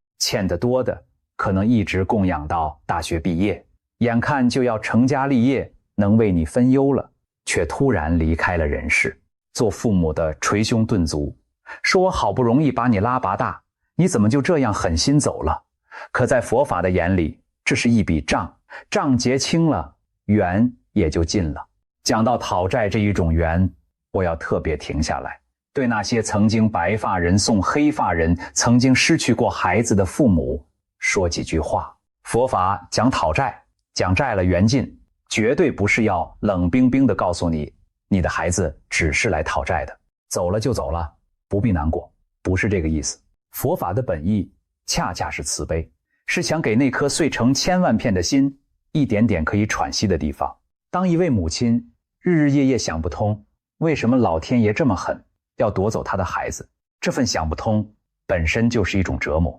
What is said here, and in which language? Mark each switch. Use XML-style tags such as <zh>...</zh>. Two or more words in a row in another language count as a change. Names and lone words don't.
<zh>欠得多的，可能一直供養到大學畢業，眼看就要成家立業，能為你分憂了，卻突然離開了人世。做父母的捶胸頓足，說我好不容易把你拉拔大，你怎麼就這樣狠心走了？可在佛法的眼裡，這是一筆賬，賬結清了，緣也就盡了。講到討債這一種緣，我要特別停下來，對那些曾經白髮人送黑髮人，曾經失去過孩子的父母說幾句話。佛法講討債，講債了緣盡，絕對不是要冷冰冰地告訴你，你的孩子只是來討債的，走了就走了，不必難過，不是這個意思。佛法的本意恰恰是慈悲，是想給那顆碎成千萬片的心一點點可以喘息的地方。當一位母親日日夜夜想不通，為什麼老天爺這麼狠，要奪走他的孩子，這份想不通本身就是一種折磨。</zh>